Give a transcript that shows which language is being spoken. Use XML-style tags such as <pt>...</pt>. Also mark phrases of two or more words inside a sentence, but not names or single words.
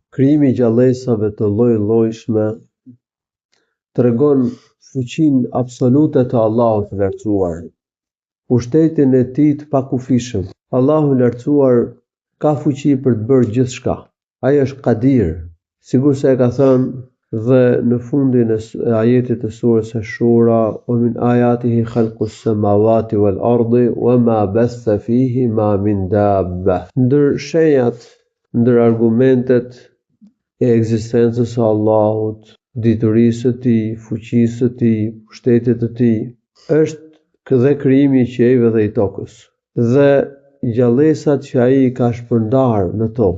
<sq>Krijimi i gjallësave të lloj-llojshme tregon fuqinë absolute të Allahut të lartësuar, pushtetin e tij të pakufishëm. Allahu i lartësuar ka fuqi për të bërë gjithçka. Ai është Qadir, sikur se e ka thënë dhe në fundin e ajetit të surës Ash-Shura,</sq> <ar>"ومن آياته خلق السماوات والأرض وما بث فيهما من دابة."</ar> <sq>Ndër shenjat, ndër argumentet e ekzistencës së Allahut, diturisë së tij, fuqisë së tij, pushtetit të tij, është dhe krijimi i qiejve dhe i tokës, dhe gjallësat që ai ka shpërndarë në tokë.</sq>